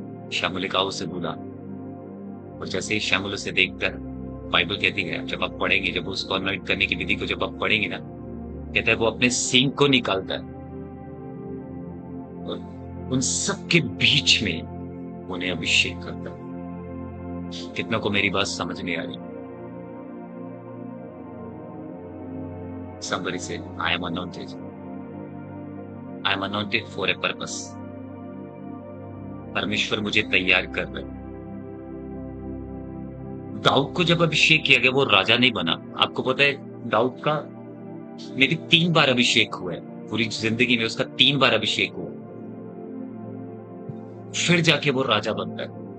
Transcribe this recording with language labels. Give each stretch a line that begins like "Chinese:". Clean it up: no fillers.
Hindi: शमूएल का उसे बुला, और जैसे ही शमूएल उसे देखता है, बाइबल कहती है, जब आप पढ़ेंगे, जब उसको अनॉइंट करने की विधि को जब आप पढ़ेंगे ना, कहता है वो अपने सींग को निकालता है और उन सब के बीच में उन्हें अभिषेक करता है। कितना को मेरी बात समझ नहीं आ रही?
English: Somebody said, I am anointed. I am anointed for a purpose.
Hindi: परमेश्वर मुझे तैयार कर रहे। दाऊद को जब अभिषेक किया गया, वो राजा नहीं बना। आपको पता है दाऊद का मेरी 3 बार अभिषेक हुआ है। पूरी जिंदगी में उसका 3 बार अभिषेक हुआ, फिर जाके वो राजा बनता है।